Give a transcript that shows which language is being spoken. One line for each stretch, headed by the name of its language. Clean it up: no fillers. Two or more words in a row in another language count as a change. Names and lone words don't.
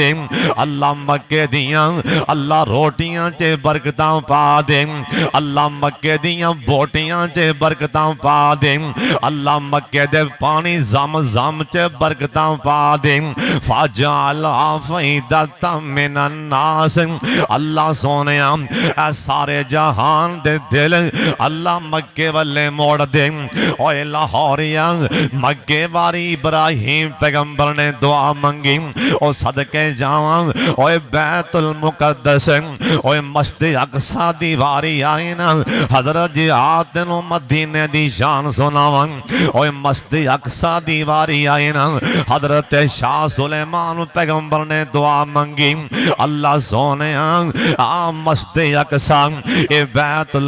Punjabi: اللہ مکے دیاں اللہ روٹیاں چ برکتاں پا دے. اللہ مکے دیاں بوٹیاں چ برکتاں پا دے. اللہ مکے دے پانی زم زم چ برکتاں پا دے.
Arabic: فاجعل أفئدة من الناس.
Punjabi: اللہ سوہنے سارے جہان دے دل اللہ مکے والے موڑ دے. اوئے لاہوریا مکے واری ابراہیم پیغمبر نے دعا منگی. او صدقے جا جاواں اوئے بیت المقدس اوئے مسجد اقصیٰ دی واری آئی نا حضرت جی آ تینوں مدینے دی شان سناواں اوئے مسجد اقصیٰ دی واری آئی نا حضرت شاہ سلیمان پیغمبر نے دعا منگی اللہ سوہنے آ مسجد اقصیٰ اے بیت